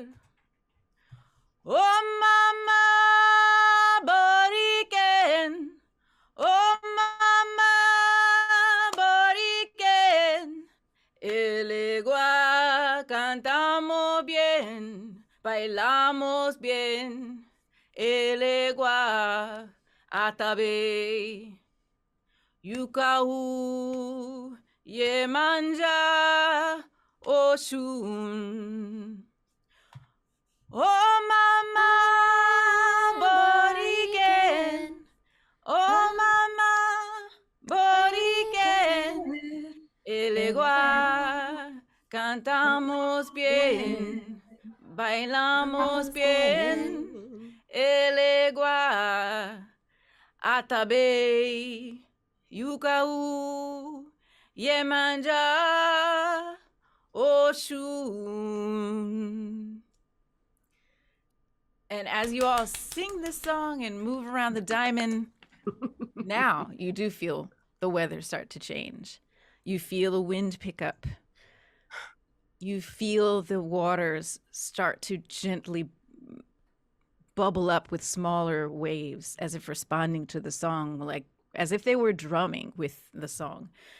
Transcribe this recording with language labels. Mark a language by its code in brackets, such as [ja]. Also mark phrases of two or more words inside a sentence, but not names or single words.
[es] Oh, Mama Boriken, oh, Mama Boriken, el agua cantamos bien, bailamos bien, el agua atabe, yukau yemanja oshun. Oh, Mama Boriken, oh, Mama Boriken, el agua cantamos bien, bailamos bien, el agua atabe, yukau yemanja oshun. [en] And as you all sing this song and move around the diamond, Now you do feel the weather start to change. You feel the wind pick up. You feel the waters start to gently bubble up with smaller waves as if responding to the song, like as if they were drumming with the song.